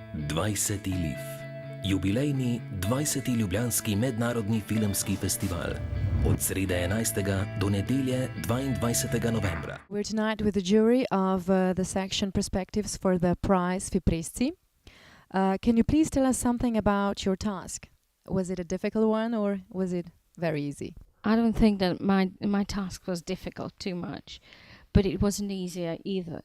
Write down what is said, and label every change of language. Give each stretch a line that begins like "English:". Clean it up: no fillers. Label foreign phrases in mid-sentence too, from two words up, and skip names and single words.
Slovenian: 20. LIFFe, jubilejni 20. Ljubljanski mednarodni filmski festival, od srede 11. do nedelje 22. novembra.
English: We're tonight with the jury of the section Perspectives for the prize FIPRESCI. Can you please tell us something about your task? Was it a difficult one or was it very easy? I don't think that my task was difficult too much, but it wasn't easier either.